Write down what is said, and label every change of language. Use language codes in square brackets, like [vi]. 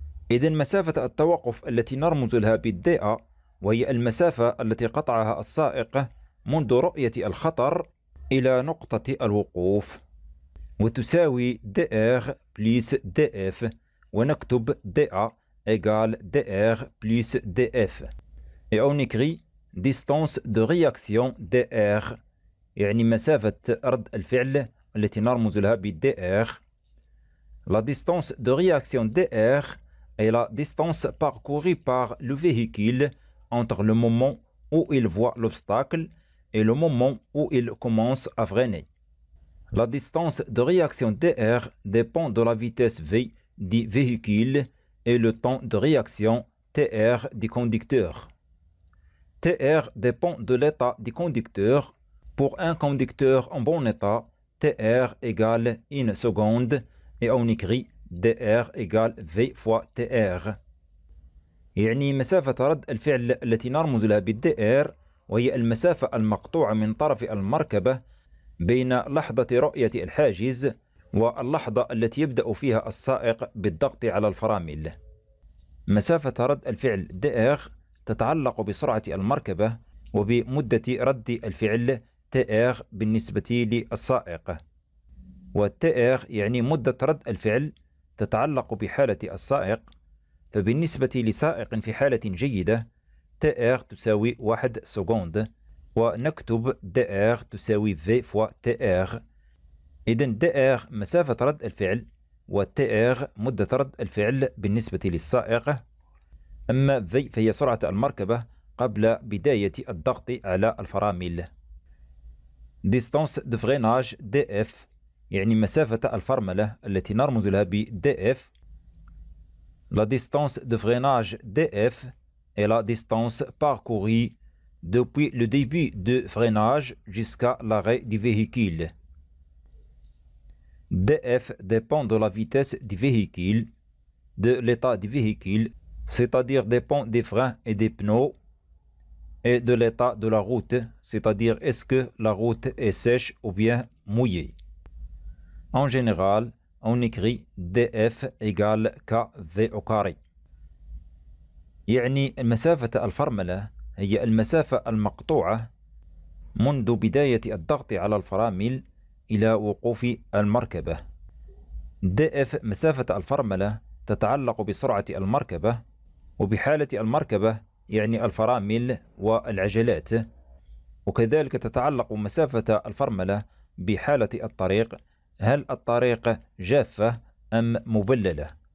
[ar] إذن مسافة التوقف التي نرمز لها ب DA وهي المسافة التي قطعها السائق منذ رؤية الخطر إلى نقطة الوقوف، وتساوي DR plus DF، ونكتب [fr] DA égale DR plus DF. Et on écrit distance de réaction DR، [ar] يعني مسافة رد الفعل التي نرمز لها ب DR. [fr] La distance de réaction DR est la distance parcourue par le véhicule entre le moment où il voit l'obstacle et le moment où il commence à freiner. La distance de réaction DR dépend de la vitesse V du véhicule et le temps de réaction TR du conducteur. TR dépend de l'état du conducteur. Pour un conducteur en bon état, TR égale 1 seconde et on écrit DR égale V fois TR. [ar] يعني مسافة رد الفعل التي نرمز لها بالDR وهي المسافة المقطوعة من طرف المركبة بين لحظة رؤية الحاجز واللحظة التي يبدأ فيها السائق بالضغط على الفرامل. مسافة رد الفعل DR تتعلق بسرعة المركبة وبمدة رد الفعل TR بالنسبة للسائق، والTR يعني مدة رد الفعل تتعلق بحالة السائق، فبالنسبة لسائق في حالة جيدة TR تساوي 1 سكوند، ونكتب DR تساوي V فوا TR. إذن DR مسافة رد الفعل وTR مدة رد الفعل بالنسبة للسائق، أما V فهي سرعة المركبة قبل بداية الضغط على الفرامل. [fr] Distance de freinage DF [ar] يعني مسافة الفرملة التي نرمز لها ب DF. [fr] La distance de freinage DF est la distance parcourue depuis le début de freinage jusqu'à l'arrêt du véhicule. DF dépend de la vitesse du véhicule, de l'état du véhicule, c'est-à-dire dépend des freins et des pneus, et de l'état de la route, c'est-à-dire est-ce que la route est sèche ou bien mouillée. En général, on écrit DF égale KV au carré. [ar] يعني مسافة الفرملة هي المسافة المقطوعة منذ بداية الضغط على الفرامل إلى وقوف المركبة. DF مسافة الفرملة تتعلق بسرعة المركبة، وبحالة المركبة يعني الفرامل والعجلات، وكذلك تتعلق مسافة الفرملة بحالة الطريق، هل الطريق جافة أم مبللة.